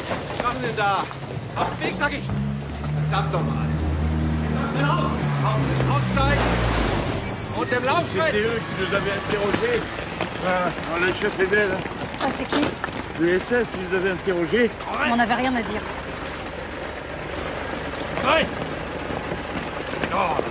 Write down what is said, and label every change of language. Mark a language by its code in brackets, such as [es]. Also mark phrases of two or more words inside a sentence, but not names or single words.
[de] Was machen Sie denn da? Auf den Weg, sag ich. Verdammt doch mal. Aussteigen. Und im Laufschritt. [fr] C'était eux qui nous avaient interrogés. Le chef est belle. Ah, c'est qui? Le SS, ils nous avaient interrogés. On n'avait rien à dire. Ouais. Non.